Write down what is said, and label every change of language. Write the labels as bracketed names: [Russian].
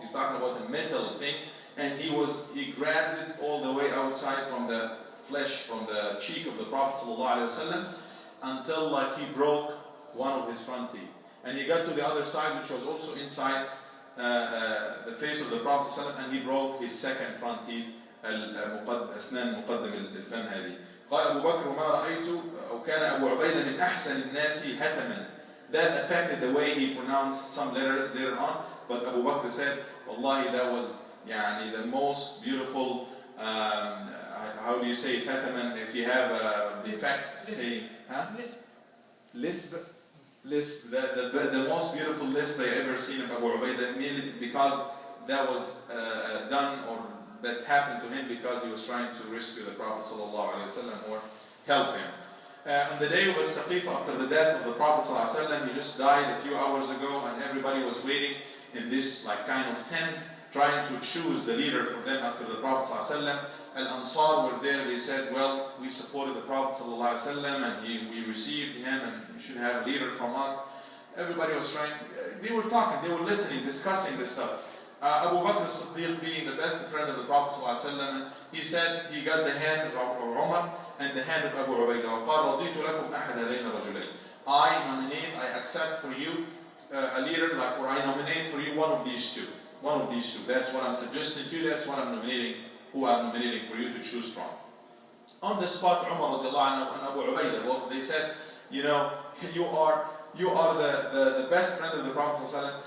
[English] You're talking about a metal thing, and he grabbed it all the way outside from the flesh, from the cheek of the Prophet ﷺ, until he broke one of his front teeth. And he got to the other side, which was also inside the face of the Prophet ﷺ, and he broke his second front teeth, [Arabic] أسنان مقدم الفم هذه. قال أبو بكر وما رأيت وكان أبو عبيدة من أحسن الناس هتما. [English] That affected the way he pronounced some letters later on, but Abu Bakr said, Wallahi, that was the most beautiful, how do you say hataman, if you have a defect, say, lisp, the most beautiful lisp I ever seen of Abu Ubaidah, mainly because that was done, or that happened to him because he was trying to rescue the Prophet ﷺ or help him. On the day of As-Saqifa, after the death of the Prophet ﷺ, he just died a few hours ago, and everybody was waiting in this kind of tent, trying to choose the leader for them after the Prophet ﷺ. Al-Ansar were there. They said, well, we supported the Prophet ﷺ, and we received him, and we should have a leader from us. Everybody was trying, they were talking, they were listening, discussing this stuff. Abu Bakr as-Siddiq, being the best friend of the Prophet ﷺ, he said he got the hand of Umar and the hand of Abu Ubaidah. [Arabic] وقال رضيت لكم أحد هذين الرجلين. [English] I accept for you a leader, or I nominate for you one of these two. One of these two. That's what I'm suggesting to you. That's what I'm nominating, who I'm nominating for you to choose from. On the spot, Umar radiallahu anhu and Abu Ubaidah, well, they said, you are the best friend of the Prophet ﷺ.